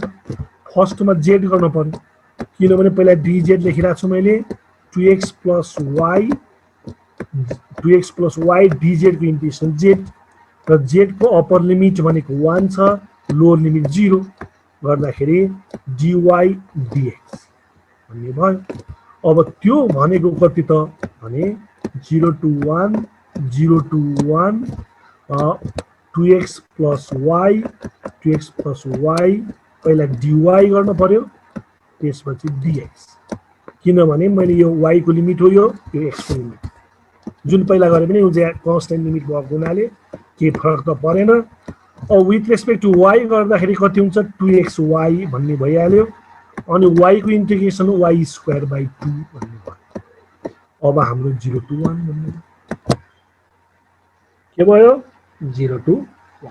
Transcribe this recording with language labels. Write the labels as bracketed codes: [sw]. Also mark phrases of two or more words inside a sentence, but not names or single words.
[ne] फर्स्टमा जेड गर्नु पर्यो, किनभने पहिला डिजेड लेखिरहेको छु मैले, [en] 2x plus y, 2x plus y dz [ne] को इन्टिग्रेसन जेड, र जेड को [en] upper limit [ne] भनेको 1 छ, [en] lower limit [ne] 0 गर्दाखेरि [en] dy dx [ne] भन्ने भयो। अब त्यो भनेको कति त भने [en] 0 to 1 0 to 1 2x plus y 2x plus y पहिला dy [ne] गर्न पर्यो त्यसपछि dx किनभने मैले यो y को लिमिट हो यो x को लिमिट जुन पहिला गरे पनि उजे [en] constant limit [ne] भएको हुनाले के फरक त परेन अब [en] with respect to y [ne] गर्दाखेरि कति हुन्छ 2xy भन्ने भइहाल्यो अनि y को इन्टिग्रेसन [en] y square by 2 [ne] भन्ने भयो अब हाम्रो [en] 0 to 1 [ne] भन्ने के भयो [en] 0 to 1